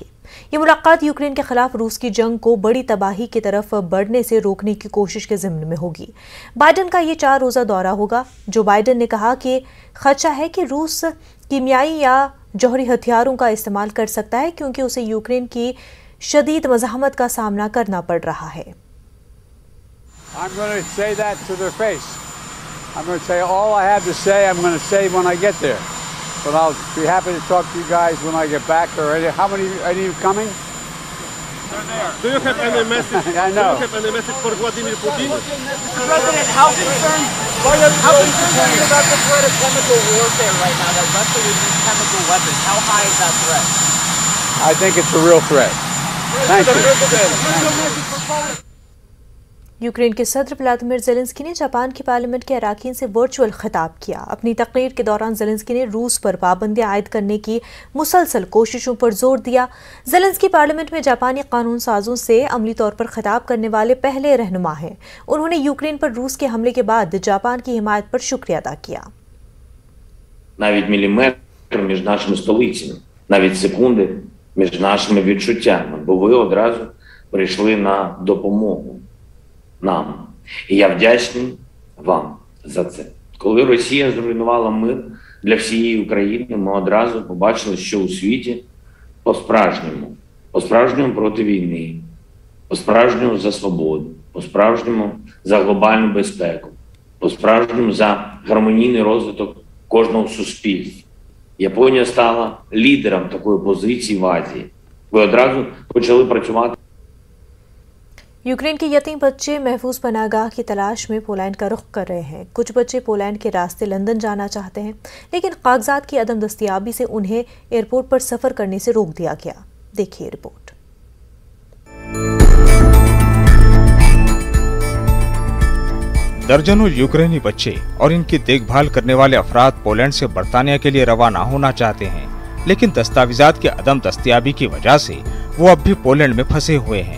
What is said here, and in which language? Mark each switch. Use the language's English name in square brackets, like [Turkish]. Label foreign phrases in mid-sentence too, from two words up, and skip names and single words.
[Urdu] یہ ملاقات یوکرین کے خلاف روس کی جنگ کو بڑی تباہی کی طرف بڑھنے سے روکنے کی کوشش کے ضمن میں ہوگی. بائیڈن کا یہ 4 روزہ دورہ ہوگا۔ جو بائیڈن نے کہا کہ خدشہ ہے کہ روس کیمیائی یا جوہری ہتھیاروں کا استعمال کر سکتا ہے کیونکہ اسے یوکرین کی شدید مزاحمت کا سامنا کرنا پڑ رہا ہے. [English] I'm going to say that to their face. I'm going to say all I have to say, I'm going to say when I get there. But I'll be happy to talk to you guys when I get back. How many are you coming? They're there. Do you have any message? I know. Do you have any message for Vladimir Putin? Mr. President, how concerned are you about the threat of chemical warfare right now, that Russia would use chemical weapons? How high is that threat? I think it's a real threat. Thank you. [Urdu] یوکرین کے صدر ولادیمیر زیلنسکی نے جاپان کی پارلیمنٹ کے اراکین سے ورچوئل خطاب کیا. اپنی تقریر کے دوران زیلنسکی نے روس پر پابندیاں عائد کرنے کی مسلسل کوششوں پر زور دیا. زیلنسکی پارلیمنٹ میں جاپانی قانون سازوں سے عملی طور پر خطاب کرنے والے پہلے رہنما ہیں. انہوں نے یوکرین پر روس کے حملے کے بعد جاپان کی حمایت پر شکریہ ادا کیا. [Ukrainian] Навіть міліметр між нашими столицями, навіть секунди між нашими відчуттями, бо ви одразу прийшли на допомогу нам. І я вдячний вам за це. Коли Росія зруйнувала мир для всієї України, ми одразу побачили, що у світі по-справжньому проти війни, по-справжньому за свободу, по-справжньому за глобальну безпеку, по-справжньому за гармонійний розвиток кожного суспільства. Японія стала лідером такої позиції в Азії. Ви одразу почали працювати. [Urdu] یوکرین کے یتیم بچے محفوظ پناہ گاہ کی تلاش میں پولینڈ کا رخ کر رہے ہیں. کچھ بچے پولینڈ کے راستے لندن جانا چاہتے ہیں، لیکن کاغذات کی عدم دستیابی سے انہیں ایئرپورٹ پر سفر کرنے سے روک دیا گیا. دیکھیے رپورٹ. درجنوں یوکرینی بچے اور ان کی دیکھ بھال کرنے والے افراد پولینڈ سے برطانیہ کے لیے روانہ ہونا چاہتے ہیں، لیکن دستاویزات کی عدم دستیابی کی وجہ سے وہ اب بھی پولینڈ میں پھنسے ہوئے ہیں.